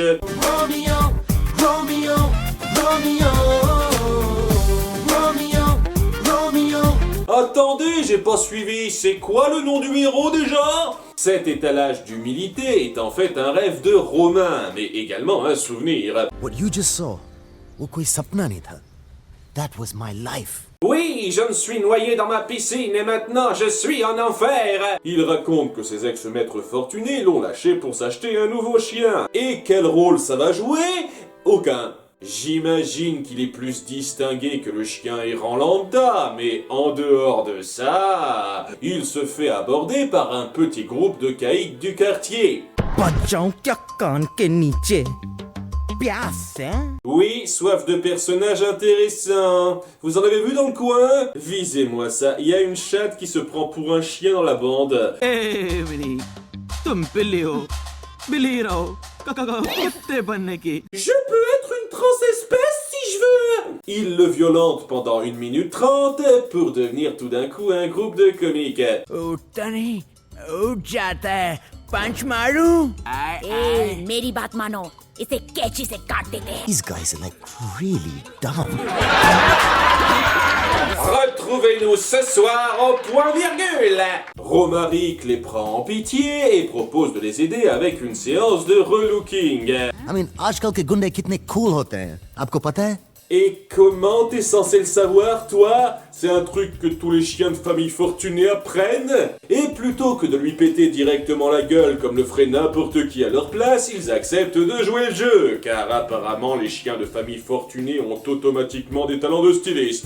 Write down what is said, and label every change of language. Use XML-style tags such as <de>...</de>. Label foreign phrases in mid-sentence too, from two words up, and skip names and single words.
<fr>Romeo, Romeo, Romeo, Romeo, Romeo. Attendez, j'ai pas suivi, c'est quoi le nom du héros déjà? Cet étalage d'humilité est en fait un rêve de Romain, mais également un souvenir.</fr> <en>What you just saw,</en> <hi>वो कोई सपना नहीं था.</hi> <en>That was my life.</en> <fr>Oui, je me suis noyé dans ma piscine et maintenant je suis en enfer. Il raconte que ses ex-maîtres fortunés l'ont lâché pour s'acheter un nouveau chien. Et quel rôle ça va jouer? Aucun. J'imagine qu'il est plus distingué que le chien errant lambda, mais en dehors de ça, il se fait aborder par un petit groupe de caïds du quartier.</fr> <hi>बच्चों क्या कान के नीचे प्यास है</hi> <fr>Oui, soif de personnages intéressants. Vous en avez vu dans le coin? Visez-moi ça, il y a une chatte qui se prend pour un chien dans la bande.</fr> <hi>ए मेरी तुम बिल्ली हो बिल्ली रहो कुत्ते बनने की</hi> <fr>Je peux être une transespèce si je veux. Il le violente pendant 1 minute 30 pour devenir tout d'un coup un groupe de comiques.</fr> <hi>उठता नहीं उठ जाता है पंच मारूं ए, मेरी बात मानो इसे कैंची से काट देते हैं</hi> <en>These guys are like really dumb.</en> <fr>Retrouvez-nous ce soir au point virgule. Romaric les prend en pitié et propose de les aider avec une séance de relooking.</fr> <en>I mean,</en> <hi>आजकल के गुंडे कितने cool होते हैं. आपको पता है?</hi> <fr>Et comment t'es censé le savoir, toi? C'est un truc que tous les chiens de famille fortunés apprennent. Et plutôt que de lui péter directement la gueule comme le ferait n'importe qui à leur place, ils acceptent de jouer le jeu. Car apparemment, les chiens de famille fortunés ont automatiquement des talents de styliste.</fr>